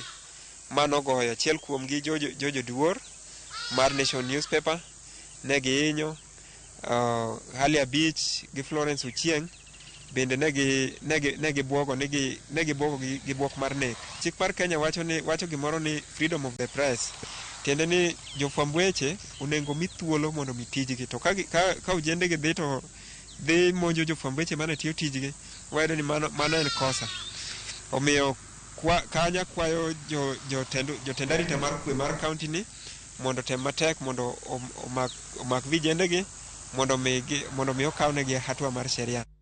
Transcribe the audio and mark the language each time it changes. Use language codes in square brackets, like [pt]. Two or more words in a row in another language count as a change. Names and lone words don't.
[luo] Mano goyo achiel kuomgi Jojo Duor mar Nation Newspaper ne gihinyo, Ali Abich gi Florence Ochieng bende ne gibwogo gi bwok mar nek. Chik mar Kenya wacho gimoro ni [en] freedom of the press. [luo] Tiende ni jofwamb weche onego mi thuolo mondo mi tijgi, to ka ojende gi dhi monjo jofwamb weche mane tiyo tijgi, wayudo ni mano en kosa. Omiyo kanya kwayo jotend arita mar kwe mar kaunti ni mondo tem matek mondo omak vijendegi mondo mi okawnegi hatua mar sheria.